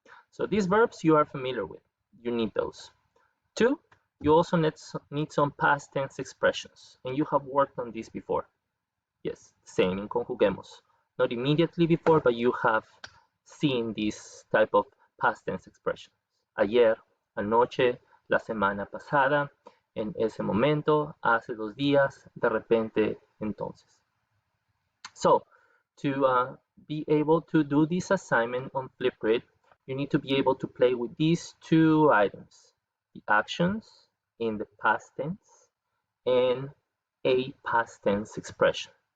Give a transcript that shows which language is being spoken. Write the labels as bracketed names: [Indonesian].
[English] So these verbs you are familiar with. You need those. 2, you also need some past tense expressions. And you have worked on this before. Yes, same in conjuguemos. Not immediately before, but you have seen this type of past tense expressions. [Spanish] Ayer, anoche, la semana pasada, en ese momento, hace 2 días, de repente, entonces. [English] So, to be able to do this assignment on Flipgrid, you need to be able to play with these 2 items, the actions in the past tense and a past tense expression.